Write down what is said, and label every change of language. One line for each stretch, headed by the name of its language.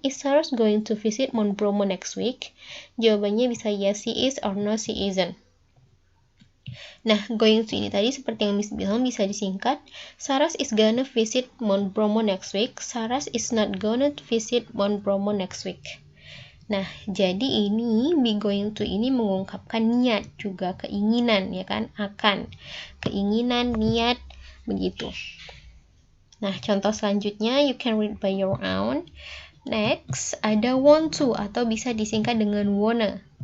English: Is Saras going to visit Mount Bromo next week?
Indonesian: Jawabannya bisa
English: yes she is or no she isn't.
Indonesian: Nah, going to ini tadi seperti yang Miss bilang bisa disingkat.
English: Saras is gonna visit Mount Bromo next week. Saras is not gonna visit Mount Bromo next week.
Indonesian: Nah, jadi ini be going to ini mengungkapkan niat juga, keinginan, ya kan? Akan. Keinginan, niat, begitu. Nah, contoh selanjutnya,
English: you can read by your own.
Indonesian: Next, ada want to atau bisa disingkat dengan wanna.